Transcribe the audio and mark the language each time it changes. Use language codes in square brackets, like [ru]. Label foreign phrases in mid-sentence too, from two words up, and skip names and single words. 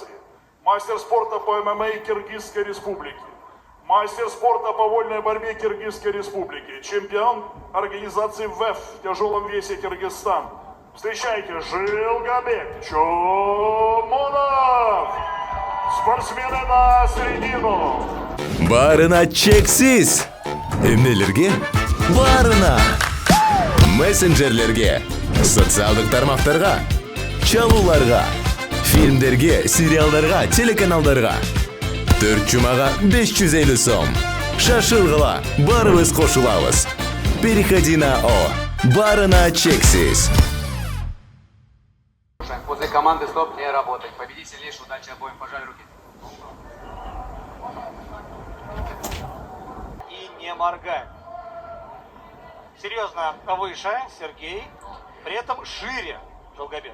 [ru] Мастер спорта по ММА Киргизской Республики. Мастер спорта по вольной борьбе Киргизской Республики. Чемпион организации ВЭФ в тяжелом весе Киргизстан. Встречайте, Жилгабек Чомонов. Спортсмены на середину. [ky] Барына чексиз. Эмнелерге? Барына. Мессенджерлерге, социалдык тармактарга, чалууларга, фильмдерге, сериалдарга, телеканалдарга. 4 жумага 550 сом. Шашылгыла, барыбыз кошулабыз. [ru] Переходи на О. [ky] Барына чексиз. [ru] После команды стоп не работать. Победитель лишь, удачи обоим, пожали руки. И не моргай. Серьезно выше Сергей, при этом шире Жилгабек.